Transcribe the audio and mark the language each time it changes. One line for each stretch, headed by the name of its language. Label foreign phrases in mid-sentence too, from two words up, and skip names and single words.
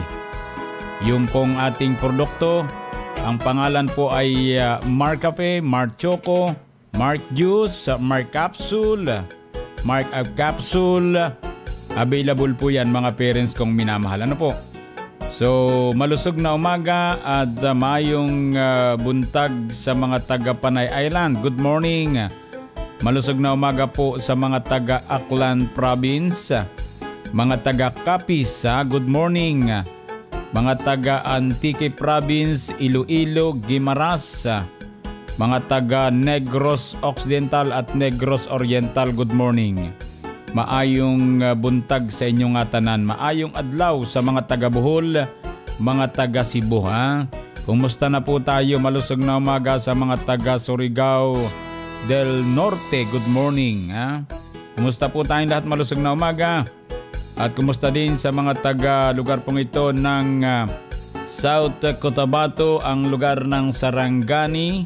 Filipino: Yung pong ating produkto, ang pangalan po ay Mark Cafe, Mark Choco, Mark Juice, Mark Capsule, Mark Capsule, Available po yan mga parents kong minamahal. Ano po? So, malusog na umaga at
Cebuano: mayong buntag
Filipino: sa mga taga Panay Island.
English: Good morning.
Filipino: Malusog na umaga po sa mga taga Aklan Province. Mga taga Capiz,
English: good morning.
Filipino: Mga taga Antique Province, Iloilo, Guimaras. Mga taga Negros Occidental at Negros Oriental,
English: good morning.
Cebuano: Maayong buntag sa inyong tanan. Maayong adlaw sa mga taga Bohol, mga taga Cebu.
Filipino: Kumusta na po tayo? Malusog na umaga sa mga taga Surigao del Norte.
English: Good morning.
Filipino: Kumusta po tayong lahat? Malusog na umaga. At kumusta din sa mga taga lugar pong ito ng South Cotabato, ang lugar ng Sarangani.